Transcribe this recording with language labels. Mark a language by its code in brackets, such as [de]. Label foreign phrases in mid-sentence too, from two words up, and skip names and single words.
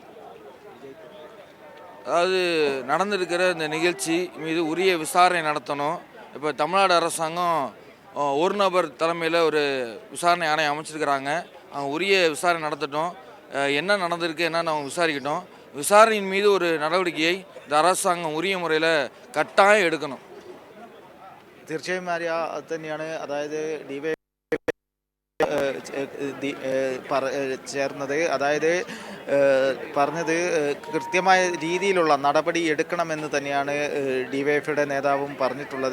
[ta] அதாவது நடந்திருக்கிற இந்த நிகழ்ச்சி மீது உரிய விசாரணை நடத்தணும். இப்போ தமிழ்நாடு அரசாங்கம் ஒரு நபர் தலைமையில் ஒரு விசாரணை ஆணையம் அமைச்சிருக்கிறாங்க. அவங்க உரிய விசாரணை நடத்தட்டும். என்ன நடந்திருக்கு என்னன்னு அவங்க விசாரிக்கட்டும். விசாரணையின் மீது ஒரு நடவடிக்கையை இந்த அரசாங்கம் உரிய முறையில் கட்டாயம் எடுக்கணும். [ml] തീർച്ചയായും ആര്യ അത് തന്നെയാണ്. അതായത് ഡിവൈ ചേർന്നത്, അതായത് പറഞ്ഞത് കൃത്യമായ രീതിയിലുള്ള നടപടി എടുക്കണമെന്ന് തന്നെയാണ് ഡിവൈഎഫ്ഐയുടെ നേതാവും പറഞ്ഞിട്ടുള്ളത്.